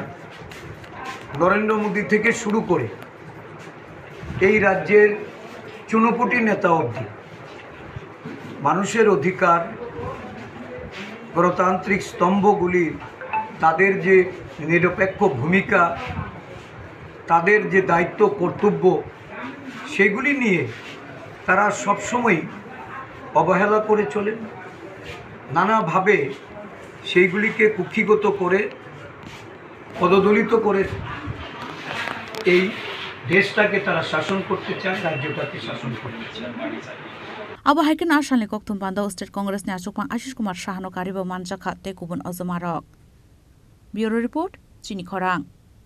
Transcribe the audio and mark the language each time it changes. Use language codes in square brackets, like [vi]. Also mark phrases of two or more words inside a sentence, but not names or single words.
[bn] নরেন্দ্র মোদী থেকে শুরু করে এই রাজ্যের চুনোপুটি নেতা অবধি মানুষের অধিকার গণতান্ত্রিক স্তম্ভগুলির তাদের যে নিরপেক্ষ ভূমিকা, তাদের যে দায়িত্ব কর্তব্য, সেগুলি নিয়ে তারা সবসময় অবহেলা করে চলে। নানাভাবে সেইগুলিকে কুক্ষিগত করে পদদলিত করে এই দেশটাকে তারা শাসন করতে চায়, রাজ্যটাকে শাসন করতে চায়। [trp] Abo haiken ashalni kokthom panda [en] state congress [trp] ni achukphang Ashish Kumar Saha no karibo manjakha te kubun ozomarok. [en] Bureau report [trp] Chini Khorang.